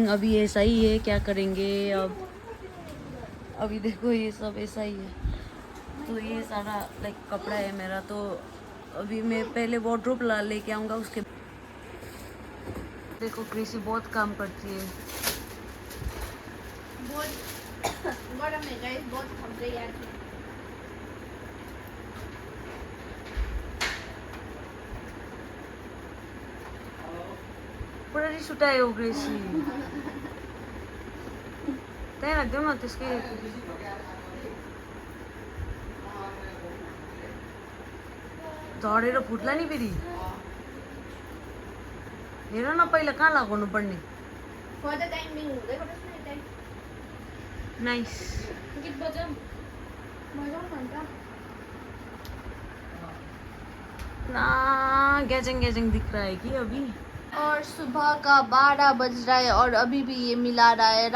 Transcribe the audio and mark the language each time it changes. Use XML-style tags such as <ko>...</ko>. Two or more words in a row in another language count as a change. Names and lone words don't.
<hi>अभी ऐसा ही है, क्या करेंगे अब। अभी देखो ये सब ऐसा ही है। तो ये सारा लाइक कपड़ा है मेरा, तो अभी मैं पहले वार्डरोब ला लेके आऊँगा। उसके देखो कृषि बहुत काम करती है।</hi> <ne>पुरा रिस उठायो ग्रेसी, त्यहाँ राखिदेऊ न त्यसकै। झरेर फुट्ला नि फेरि। हेर न पहिला कहाँ लगाउनु पर्ने। नाइस।</ne> <hi>ना गैजंग गैजंग दिख रहा है कि अभी। और सुबह का 12 बज रहा है और अभी भी ये मिला रहा है।</hi>